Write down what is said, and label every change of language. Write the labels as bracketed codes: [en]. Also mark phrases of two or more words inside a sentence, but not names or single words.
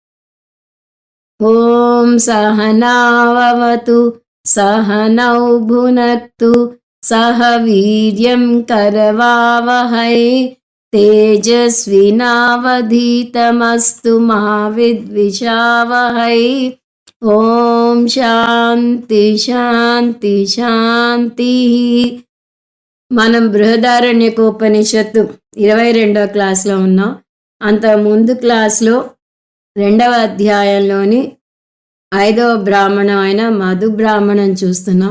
[sa] ॐ सहनाववतु सहनौ भुनक्तु सह वीर्यं करवावहै तेजस्विनावधीतमस्तु मा विद्विषावहै। ఓం శాంతి శాంతి శాంతి. [te] మనం బృహదారణ్యకోపనిషత్తు 22వ క్లాస్లో ఉన్నాం. అంత ముందు క్లాస్లో 2వ అధ్యాయంలోని 5వ బ్రాహ్మణం అయిన మధు బ్రాహ్మణం చూస్తున్నాం.